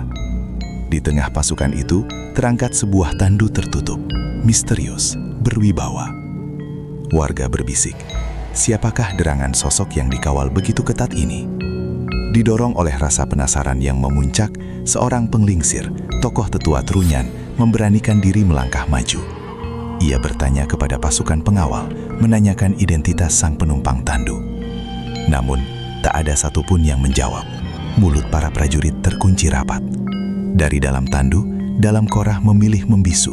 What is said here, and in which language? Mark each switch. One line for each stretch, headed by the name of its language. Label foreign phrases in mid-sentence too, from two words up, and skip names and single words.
Indonesian: Di tengah pasukan itu terangkat sebuah tandu tertutup, misterius, berwibawa. Warga berbisik, siapakah derangan sosok yang dikawal begitu ketat ini? Didorong oleh rasa penasaran yang memuncak, seorang penglingsir, tokoh tetua Trunyan, memberanikan diri melangkah maju. Ia bertanya kepada pasukan pengawal, menanyakan identitas sang penumpang tandu. Namun, tak ada satupun yang menjawab. Mulut para prajurit terkunci rapat. Dari dalam tandu, dalam Korah memilih membisu.